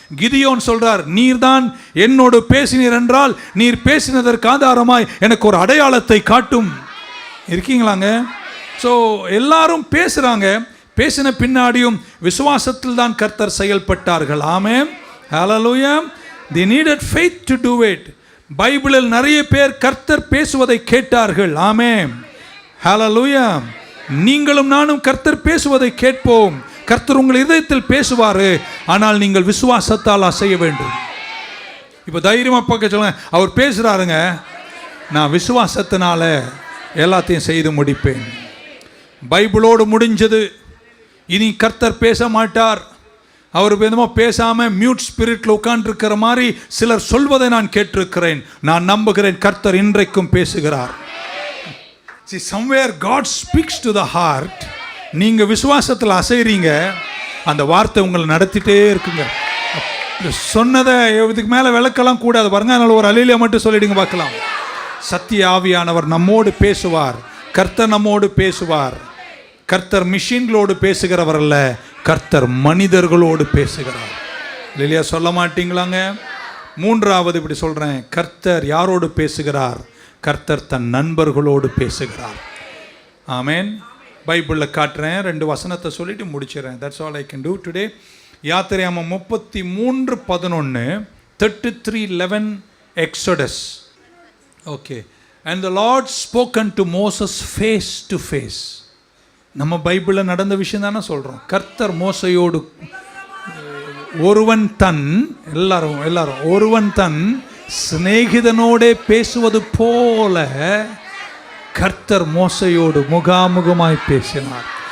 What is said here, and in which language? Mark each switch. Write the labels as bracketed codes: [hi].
[ta] கிதியோன் சொல்றார், நீர்தான் என்னோடு பேசினீர் என்றால் நீர் பேசினதற்கு ஆதாரமாய் எனக்கு ஒரு அடையாளத்தை காட்டும். இருக்கீங்களாங்க? ஸோ எல்லாரும் பேசுகிறாங்க. பேசின பின்னாடியும் விசுவாசத்தில் தான் கர்த்தர் செயல்பட்டார்கள். ஆமென். ஹல்லேலூயா. [en] They needed faith to do it. [ta] பைபிளில் நிறைய பேர் கர்த்தர் பேசுவதை கேட்டார்கள். ஆமென். ஹல்லேலூயா. நீங்களும் நானும் கர்த்தர் பேசுவதை கேட்போம். கர்த்தர் உங்கள் இதயத்தில் பேசுவார், ஆனால் நீங்கள் விசுவாசத்தால் செய்ய வேண்டும். இப்போ தைரியமாக பார்க்க சொல்லுங்க, அவர் பேசுகிறாருங்க, நான் விசுவாசத்தினால எல்லாத்தையும் செய்து முடிப்பேன். பைபிளோடு முடிஞ்சது. இனி கர்த்தர் பேச மாட்டார். அவர் என்னமோ பேசாமல் மியூட் ஸ்பிரிட்டில் உட்கார்ந்துருக்கிற மாதிரி சிலர் சொல்வதை நான் கேட்டிருக்கிறேன். நான் நம்புகிறேன் கர்த்தர் இன்றைக்கும் பேசுகிறார். [en] See, somewhere God speaks to the heart. [ta] நீங்கள் விசுவாசத்தில் அசைறீங்க, அந்த வார்த்தை உங்களை நடத்திட்டே இருக்குங்க. சொன்னதை இதுக்கு மேலே விளக்கலாம் கூடாது பாருங்க. அதனால் ஒரு அலையில மட்டும் சொல்லிடுங்க பார்க்கலாம். சத்திய ஆவியானவர் நம்மோடு பேசுவார். கர்த்தர் நம்மோடு பேசுவார். கர்த்தர் மிஷின்களோடு பேசுகிறவர் அல்ல, கர்த்தர் மனிதர்களோடு பேசுகிறார். இல்லையா? சொல்ல மாட்டீங்களாங்க? மூன்றாவது இப்படி சொல்கிறேன், கர்த்தர் யாரோடு பேசுகிறார்? கர்த்தர் தன் நண்பர்களோடு பேசுகிறார். ஆமென். பைபிளில் காட்டுறேன், 2 வசனத்தை சொல்லிட்டு முடிச்சிடறேன். [en] That's all I can do today. யாத்திரையாமம் 33:11, 33:11 Exodus. Okay. And the Lord spoken to Moses face to face. [ta] நம்ம பைபிளில் நடந்த விஷயம் தானே சொல்கிறோம். கர்த்தர் மோசையோடு ஒருவன் தன் ஒருவன் தன் சிநேகிதனோடே பேசுவது போல கர்த்தர் மோசையோடு முகாமுகமாய் பேசினார்.